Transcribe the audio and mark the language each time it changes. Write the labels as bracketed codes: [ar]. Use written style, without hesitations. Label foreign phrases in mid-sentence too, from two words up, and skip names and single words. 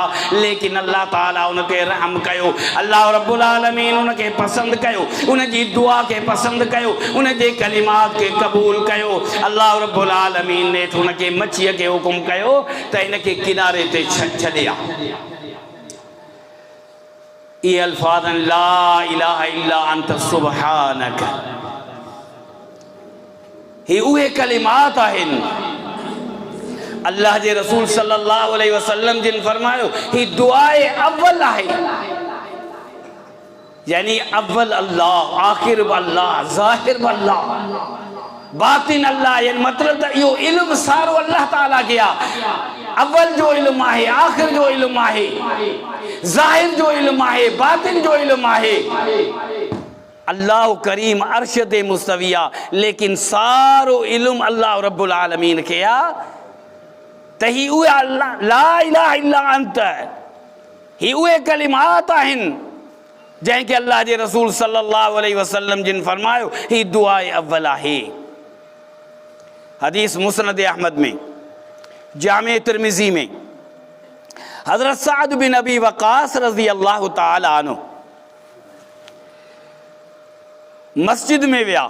[sd] लेकिन अल्लाह ताला उन ते रहम कयो, अल्लाह रब्बुल आलमीन उनखे पसंदि कयो, उन जी दुआ खे पसंदि कयो, उन जे कलिमात खे क़बूल कयो। अल्लाह रब्बुल आलमीन ने उनखे मच्छीअ खे हुकुम कयो त इनखे किनारे ते छॾिया। ये अल्फाज़ [ar] لا إله إلا أنت سبحانك, [sd] ही उहे कलिमात आहिनि अल्लाह जे रसूल सल्लल्लाहु अलैहि वसल्लम जिन फरमायो, ही दुआए अव्वल आहे, यानी अव्वल अल्लाह, आखिर अल्लाह, ज़ाहिर अल्लाह, बातिन अल्लाह, यानी मतलब त इहो इल्म सारो अल्लाह ताला के आहे। अव्वल जो इल्म आहे, आखिर जो इल्म आहे, ज़ाहिर जो इल्म आहे, बातिन जो इल्म आहे। अल्लाह करीम अर्श ते मुस्तवी आहे, लेकिन सारो इल्म अल्लाह रब्बुल आलमीन खे आहे। त ही उहे अल्लाह [ar] لا إله إلا أنت, [sd] ही उहे कलिमात आहिनि जंहिंखे अल्लाह जे रसूल सल्लल्लाहु अलैहि वसल्लम जिन फरमायो, ही दुआए अव्वल आहे। हदीस मुस्नद अहमद में, जामे तिरमिज़ी में, हज़रत साद बिन अबी वक़ास रज़ी अल्लाह ताला अन्हु मस्जिद में विया।